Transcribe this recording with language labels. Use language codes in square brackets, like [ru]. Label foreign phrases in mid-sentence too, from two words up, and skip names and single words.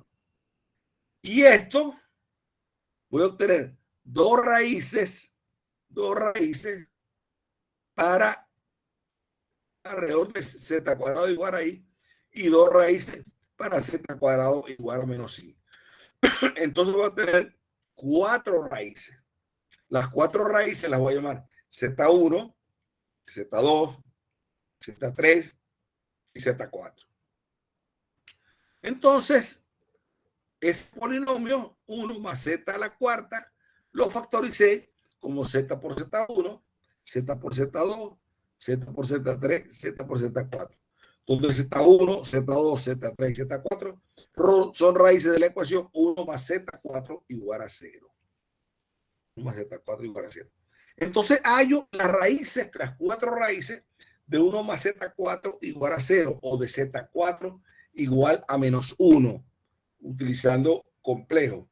[es] Y esto voy a obtener dos raíces para alrededor de z cuadrado igual a i y dos raíces para z cuadrado igual a menos i. Entonces voy a tener 4 raíces. Las 4 raíces las voy a llamar z1, z2, z3 y z4. Entonces, ese polinomio 1 más z a la cuarta lo factoricé como z por z1, z por z2, z por z3, z por z4. Entonces z1, z2, z3 y z4 son raíces de la ecuación 1 más z4 igual a 0. 1 más z4 igual a 0. Entonces hallo las raíces, las 4 raíces de 1 más z4 igual a 0 o de z4 igual a menos 1, utilizando complejo.